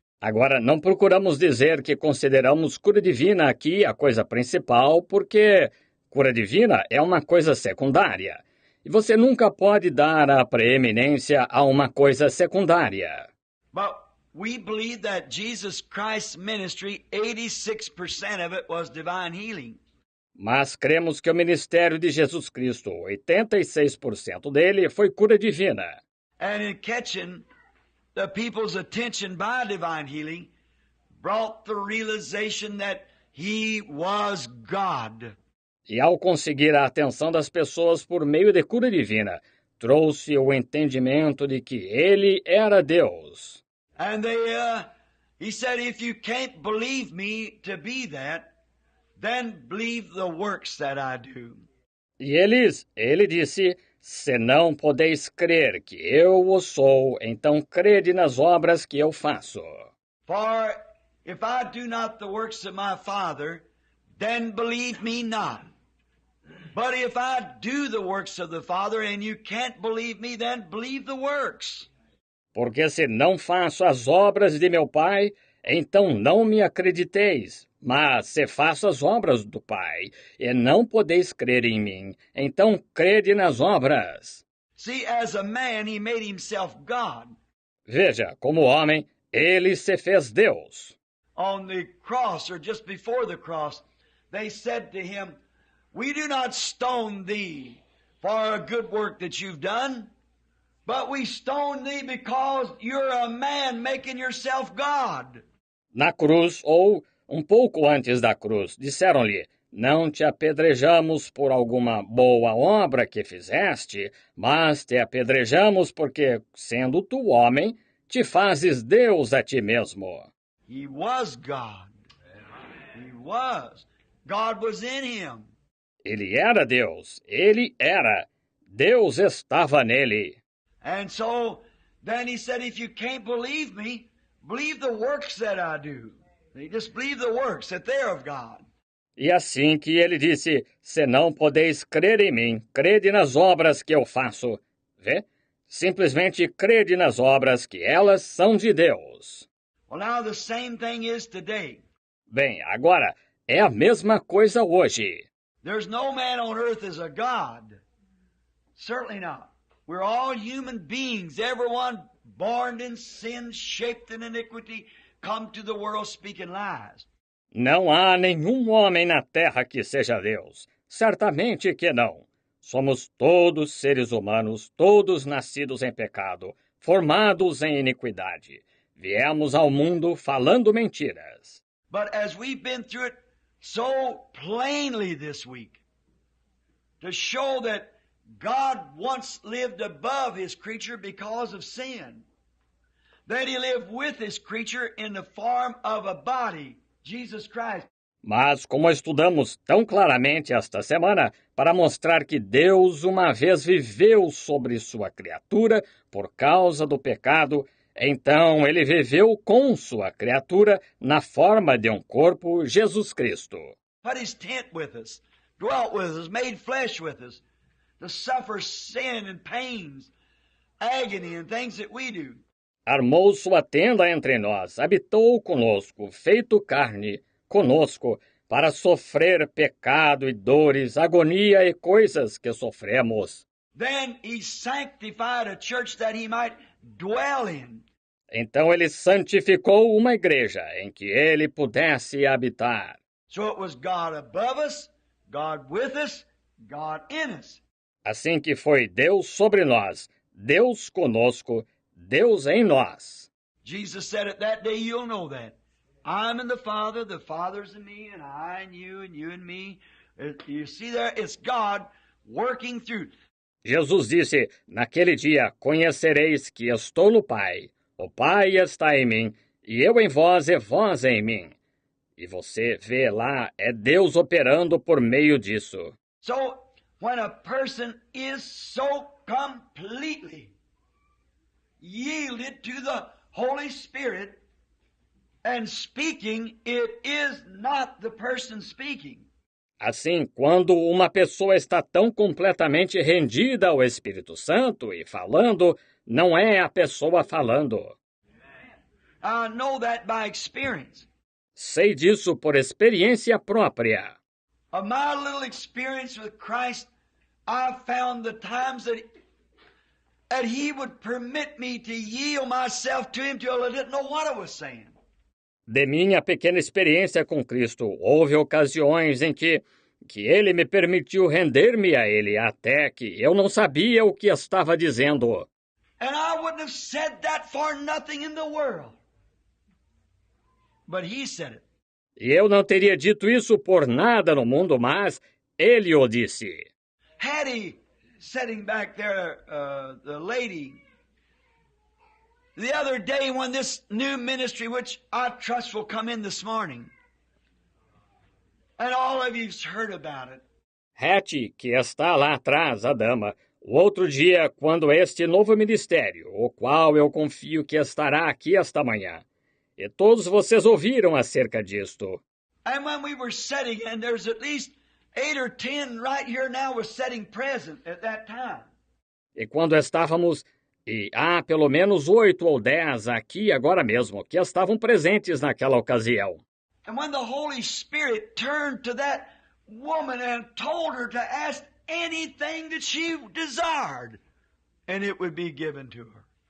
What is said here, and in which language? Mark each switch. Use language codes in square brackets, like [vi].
[pt] Agora, não procuramos dizer que consideramos cura divina aqui a coisa principal, porque cura divina é uma coisa secundária. E você nunca pode dar a preeminência a uma coisa secundária. [en] But we believe that Jesus Christ's ministry, 86% of it was divine healing. [pt] Mas cremos que o ministério de Jesus Cristo, 86% dele foi cura divina. [en] And in catching the people's attention by divine healing, brought the realization that He was God. [pt] E ao conseguir a atenção das pessoas por meio de cura divina, trouxe o entendimento de que ele era Deus. [en] And he said, if you can't believe me to be that, then believe the works that I do. [pt] E ele disse, se não podeis crer que eu o sou, então crede nas obras que eu faço. [en] For if I do not the works of my Father, then believe me not. But if I do the works of the Father and you can't believe me, then believe the works. [pt] Porque se não faço as obras de meu Pai, então não me acrediteis. Mas se faço as obras do Pai, e não podeis crer em mim, então crede nas obras. [en] See, as a man, he made himself God. [pt] Veja, como homem, ele se fez Deus. [en] On the cross, or just before the cross, they said to him, we do not stone thee for a good work that you've done, but we stone thee because you're a man making yourself God. [pt] Na cruz, ou um pouco antes da cruz, disseram-lhe, não te apedrejamos por alguma boa obra que fizeste, mas te apedrejamos porque, sendo tu homem, te fazes Deus a ti mesmo. [en] He was God. He was. God was in him. [pt] Ele era Deus. Ele era. Deus estava nele. [en] And so, then he said, if you can't believe me, believe the works that I do. You just believe the works, that they're of God. [pt] E assim que ele disse, se não podeis crer em mim, crede nas obras que eu faço. Vê? Simplesmente crede nas obras que elas são de Deus. [en] Well, now the same thing is today. [pt] Bem, agora, é a mesma coisa hoje. [en] There's no man on earth is a God. Certainly not. We're all human beings, everyone born in sin, shaped in iniquity, come to the world speaking lies. [pt] Não há nenhum homem na terra que seja Deus. Certamente que não. Somos todos seres humanos, todos nascidos em pecado, formados em iniquidade. Viemos ao mundo falando mentiras. [en] But as we've been through it so plainly this week, to show that God once lived above His creature because of sin, that He lived with His creature in the form of a body, Jesus Christ. [pt] Mas como estudamos tão claramente esta semana, para mostrar que Deus uma vez viveu sobre sua criatura por causa do pecado, então ele viveu com sua criatura na forma de um corpo, Jesus Cristo. [en] Put His tent with us, dwelt with us, made flesh with us, to suffer sin and pains, agony and things that we do. [pt] Armou sua tenda entre nós, habitou conosco, feito carne, conosco, para sofrer pecado e dores, agonia e coisas que sofremos. [en] Then He sanctified a church that He might dwell in. [pt] Então ele santificou uma igreja em que ele pudesse habitar. [en] So it was God above us, God with us, God in us. [pt] Assim que foi Deus sobre nós, Deus conosco, Deus em nós. [en] Jesus said it that day, you'll know that. I'm in the Father's in me, and I in you, and you in me. You see there, it's God working through. [pt] Jesus disse, naquele dia conhecereis que estou no Pai, o Pai está em mim, e eu em vós e vós em mim. E você vê lá, é Deus operando por meio disso. [en] So, when a person is so completely yielded to the Holy Spirit and speaking, it is not the person speaking. [pt] Assim, quando uma pessoa está tão completamente rendida ao Espírito Santo e falando, não é a pessoa falando. [en] I know that by experience. [pt] Sei disso por experiência própria. [en] Of my little experience with Christ, I found the times that He would permit me to yield myself to Him till I didn't know what I was saying. [pt] De minha pequena experiência com Cristo, houve ocasiões em que Ele me permitiu render-me a Ele até que eu não sabia o que estava dizendo. [en] And I wouldn't have said that for nothing in the world. But He said it. [pt] E eu não teria dito isso por nada no mundo, mas Ele o disse. [en] Hattie, sitting back there, the lady, the other day when this new ministry, which I trust will come in this morning, and all of you've heard about it. [pt] Hattie, que está lá atrás, a dama, o outro dia, quando este novo ministério, o qual eu confio que estará aqui esta manhã, e todos vocês ouviram acerca disto. [en] And when we were sitting, and there's at least 8 or 10 right here now was sitting present at that time. [pt] E quando estávamos, e há pelo menos 8 ou 10 aqui agora mesmo, que estavam presentes naquela ocasião. [en] And when the Holy Spirit turned to that woman and told her to ask anything that she desired, and it would be given to her.